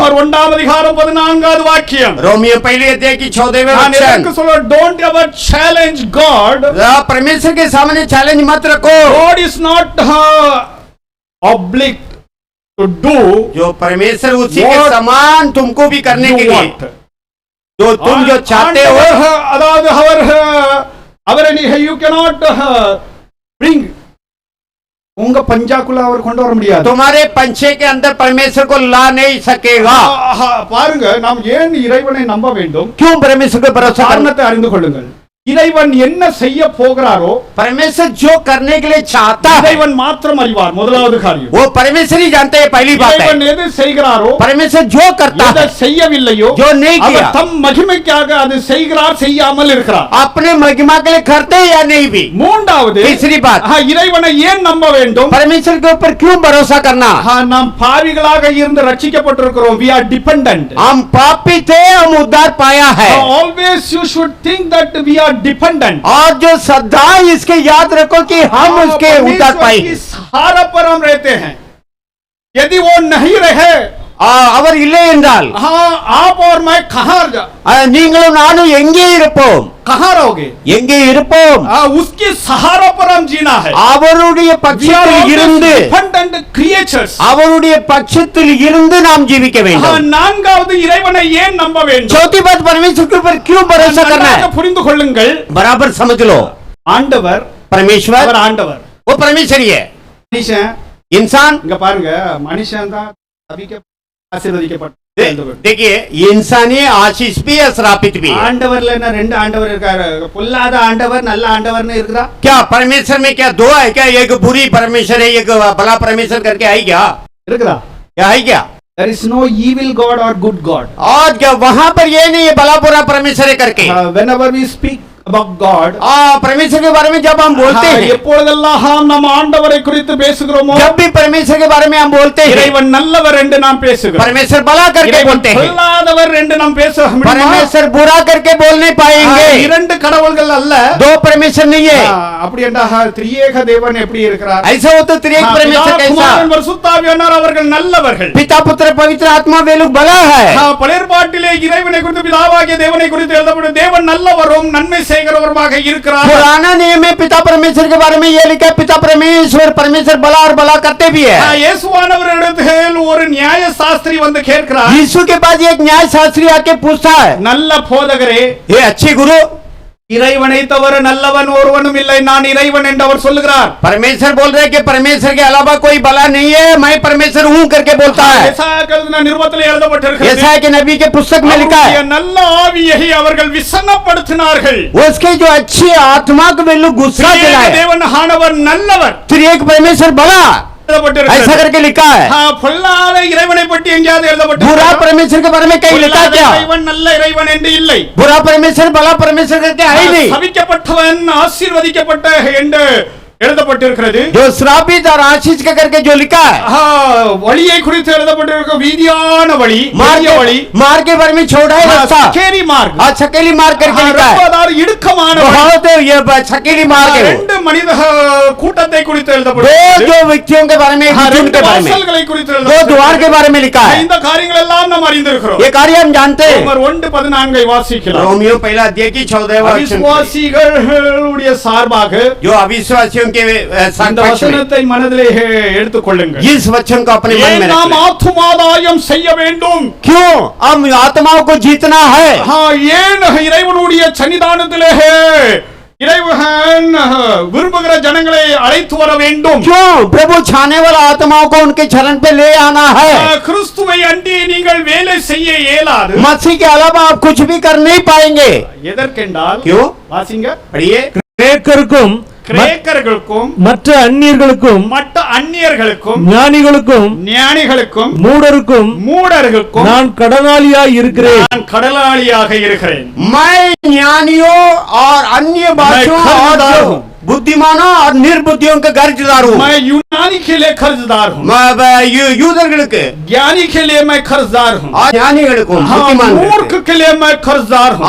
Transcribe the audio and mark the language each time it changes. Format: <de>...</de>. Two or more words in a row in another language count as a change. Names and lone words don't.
<ta>ரோமர் 1ஆம் அதிகாரம் 14வது வாக்கியம்.</ta> <hi>रोमियो पहले अध्याय की 14वें</hi> <ta>நான்</ta> <hi>वचन.</hi> <ta>எனக்கு சொல்ல</ta> <en>don't ever challenge God.</en> <hi>परमेश्वर के सामने चैलेंज मत रखो.</hi> <en>God is not obliged to do</en> <hi>जो परमेश्वर उसी के</hi> <en>What</en> <hi>समान तुमको भी करने के</hi> <en>you</en> <hi>लिए</hi> <en>want.</en> <hi>जो तुम जो चाहते हो.</hi> <ta>அதாவது அவரை</ta> <en>you cannot bring</en> <ta>உங்க பஞ்சாக்குள்ள அவர் கொண்டு வர முடியாது.</ta> <hi>तुम्हारे पंचे के अंदर परमेश्वर को ला नहीं सकेगा.</hi> <ta>பாருங்க நாம் ஏன் இறைவனை நம்ப வேண்டும்?</ta> <hi>क्यों परमेश्वर को भरोसा करना?</hi> <ta>காரணத்தை அறிந்து கொள்ளுங்கள். இறைவன் என்ன செய்ய போகிறாரோ</ta> <hi>परमेश्वर जो करने के लिए चाहता है</hi> <ta>இறைவன் மாத்திரம் அறிவார். முதலாவது காரியம்</ta> <hi>वो परमेश्वर ही जानते हैं. पहली बात है</hi> <ta>இறைவன் எது செய்கிறாரோ</ta> <hi>परमेश्वर जो करता</hi> <ta>எதை</ta> <hi>है</hi> <ta>செய்யவில்லையோ</ta> <hi>जो नहीं</hi> <ta>அவர்</ta> <hi>किया</hi> <ta>தம் மகிமைக்காக அது செய்கிறார் செய்யாமல் இருக்கிறார்.</ta> <hi>अपने महिमा के लिए करते हैं या नहीं भी.</hi> <ta>மூன்றாவது</ta> <hi>तीसरी बात</hi> <ta>இறைவனை ஏன் நம்ப வேண்டும்?</ta> <hi>परमेश्वर के ऊपर क्यों भरोसा करना.</hi> <ta>நாம் பாவிகளாக இருந்து ரட்சிக்கப்பட்டிருக்கிறோம்.</ta> <en>we are dependent.</en> <hi>हम पापी थे हम उद्धार पाया है.</hi> <en>always you should think that we are dependent.</en> <hi>और जो सदा इसके याद रखो कि हम उसके उद्धार पाए. सहारा पर हम रहते हैं. यदि वो नहीं रहे</hi> <ta>அவர் இல்லை என்றால்</ta> <hi>आप और मैं कहां</hi> <ta>நீங்களும் நானும் எங்கே இருப்போம்.</ta> <hi>कहां रहोगे?</hi> <ta>எங்கே இருப்போம்.</ta> <hi>उसके सहारा पर हम जीना है.</hi> <ta>அவருடைய பட்சத்தில் இருந்து</ta> <en>dependent creatures.</en> <ta>அவருடைய பட்சத்தில் இருந்து நாம் ஜீவிக்க வேண்டும். நான்காவது இறைவனை ஏன் நம்ப வேண்டும்?</ta> <hi>चौथी बात परमेश्वर के ऊपर क्यों भरोसा करना है.</hi> <ta>புரிந்து கொள்ளுங்கள்.</ta> <hi>बराबर समझ लो.</hi> <ta>ஆண்டவர்</ta> <hi>परमेश्वर</hi> <ta>அவர் ஆண்டவர்.</ta> <hi>वो परमेश्वर ही है.</hi> <ta>மனுஷன்</ta> <hi>इंसान</hi> <ta>இங்க பாருங்க மனுஷன் தான் ஆசீர்வதிக்கப்பட்ட.</ta> <hi>देखिए इंसान ही आशीष भी है श्रापित भी है.</hi> <ta>ஆண்டவர்ல என்ன ரெண்டு ஆண்டவர் இருக்காரு? பொல்லாத ஆண்டவர் நல்ல ஆண்டவர்னு இருக்குதா?</ta> <hi>क्या परमेश्वर में क्या दो है क्या? एक बुरी परमेश्वर है एक भला परमेश्वर करके आई क्या?</hi> <ta>இருக்குதா?</ta> <hi>क्या है क्या?</hi> <en>There is no evil God or good God.</en> <hi>और क्या वहां पर ये नहीं है भला बुरा परमेश्वर है करके.</hi> <en>Whenever we speak about God,</en> <hi>परमेश्वर के बारे में जब हम बोलते हैं</hi> <ta>எப்பொழுதெல்லாம் நாம் ஆண்டவரை குறித்து பேசுகிறோமோ</ta> <hi>जब भी परमेश्वर के बारे में हम बोलते हैं</hi> <ta>இறைவன் நல்லவர் என்று நாம் பேசுகிறோம்.</ta> <hi>परमेश्वर भला करके बोलते हैं.</hi> <ta>பொல்லாதவர் என்று நாம் பேச முடியுமா?</ta> <hi>परमेश्वर बुरा करके बोल नहीं पाएंगे.</hi> <ta>இரண்டு கடவுள்கள் அல்ல.</ta> <hi>दो परमेश्वर नहीं है.</hi> <ta>அப்படி என்றால் திரியேக தேவன் எப்படி இருக்கிறார்?</ta> <hi>ऐसा हो तो त्रिएक परमेश्वर कैसा?</hi> <ta>குமாரன் பரிசுத்தாவியானவர் அவர்கள் நல்லவர்கள்.</ta> <hi>पिता पुत्र पवित्र आत्मा वे लोग भला है.</hi> <ta>பழைய ஏற்பாட்டிலே இறைவனை குறித்து பிதாவாகிய தேவனை குறித்து எழுதப்பட்ட தேவன் நல்லவரும் நன்மை செய்கிறவருமாக இருக்கிறார்.</ta> <hi>पुराना नियम में पिता परमेश्वर के बारे में ये लिखा है पिता परमेश्वर भला और भला करते भी है.</hi> <ta>இயேசுவானவரிடத்தில் ஒரு நியாய சாஸ்திரி வந்து கேட்கிறார்.</ta> <hi>यीशु के पास एक न्याय शास्त्री आके पूछता है</hi> <ta>நல்ல போதகரே</ta> <hi>ये अच्छे गुरु</hi> <ta>இறைவனை தவிர நல்லவன் ஒருவனும் இல்லை நான் இறைவன் என்று அவர் சொல்லுகிறார்.</ta> <hi>परमेश्वर बोल रहे कि परमेश्वर के अलावा कोई भला नहीं है मैं परमेश्वर हूं करके बोलता है.</hi> <ta>நிருபத்தில் எழுதப்பட்டிருக்கிறது.</ta> <hi>ऐसा है कि नबी के पुस्तक में लिखा है</hi> <ta>நல்ல ஆவியை அவர்கள் விசனப்படுத்தினார்கள்.</ta> <hi>उसके जो अच्छी आत्मा को वे लोग गुस्सा दिलाए.</hi> <ta>தேவன் ஆண்டவர் நல்லவர்.</ta> <hi>त्रिएक परमेश्वर भला ऐसा करके लिखा है.</hi> <ta>பொல்லாத இறைவனை பற்றி எங்கேயாவது எழுதப்பட்டிருக்கிறதா?</ta> <hi>बुरा परमेश्वर के बारे में कहीं लिखा क्या?</hi> <ta>இறைவன் நல்ல இறைவன் என்று இல்லை.</ta> <hi>बुरा परमेश्वर भला परमेश्वर करके है ही नहीं.</hi> <ta>சபிக்கப்பட்டவன் ஆசீர்வதிக்கப்பட்ட என்று எழுதப்பட்டிருக்கிறது.</ta> <hi>जो श्रापित और आशीष का करके जो लिखा है</hi> <ta>வழியை குறித்து எழுதப்பட்டிருக்க வீதியான வழி</ta> <hi>मार्ग के बारे में छोड़ा है रास्ता छकेली मार्ग छकेली मार्ग करके लिखा है.</hi> <ta>இடுக்கமான</ta> <hi>बहुत ये छकेली मार्ग है.</hi> <ta>ரெண்டு மனித கூட்டத்தை குறித்து</ta> <hi>दो</hi> <ta>எழுதப்பட்டிருக்கிறது.</ta> <hi>जो व्यक्तियों के बारे में एक झुंड के बारे में</hi> <ta>வாசல்களை குறித்து</ta> <hi>दो द्वार के बारे में लिखा है.</hi> <ta>இந்த காரியங்கள் எல்லாம் நாம் அறிந்திருக்கிறோம்.</ta> <hi>ये कार्य हम जानते हैं.</hi> <ta>ரோமர் 1:14 வாசிக்கலாம்.</ta> <hi>रोमियो पहला अध्याय की 14वें वचन</hi> <ta>விசுவாசிகளுடைய சார்பாக</ta> <hi>जो अविश्वासियों के</hi> <ta>இந்த வசனத்தை மனதிலே எடுத்துக் கொள்ளுங்கள்.</ta> <hi>इस वचन को अपने मन में</hi> <ta>நாம்</ta> <hi>रखें.</hi> <ta>ஆத்துமாதாயம் செய்ய வேண்டும்.</ta> <hi>क्यों हम आत्माओं को जीतना है?</hi> <ta>ஏன் இறைவனுடைய சன்னிதானத்திலே இறைவன் விரும்புகிற ஜனங்களை அழைத்து வர வேண்டும்.</ta> <hi>क्यों प्रभु छाने वाला आत्माओं को उनके चरण पे ले आना है?</hi> <ta>கிறிஸ்துவை அண்டி நீங்கள் வேலை செய்ய இயலாது.</ta> <hi>मसीह के अलावा आप कुछ भी कर नहीं पाएंगे.</hi> <ta>எதற்கென்றால்</ta> <hi>क्यों?</hi> <ta>வாசிங்க</ta> <hi>पढ़िए.</hi> <ta>கிரேக்கருக்கும் கிரேக்கர்களுக்கும் மற்ற அந்நியர்களுக்கும் மற்ற அந்நியர்களுக்கும் ஞானிகளுக்கும் ஞானிகளுக்கும் மூடருக்கும் நான் கடனாளியாய் இருக்கிறேன். நான் கடனாளியாக இருக்கிறேன்.</ta> <hi>मैं ज्ञानियों और अन्य भाषाओं कर्जदार हूं। और बुद्धिमानों और निर्बुद्धियों का कर्जदार हूँ. मैं यूनानी के लिए कर्जदार हूँ.</hi> <ta>யூதர்களுக்கு</ta> <hi>ज्ञानी के लिए मैं कर्जदार हूँ.</hi> <ta>ஞானிகளுக்கும்</ta> <hi>हाँ, मूर्ख</hi> <ta>புத்திமான்களுக்கு</ta> <hi>के लिए मैं कर्जदार हूँ.</hi>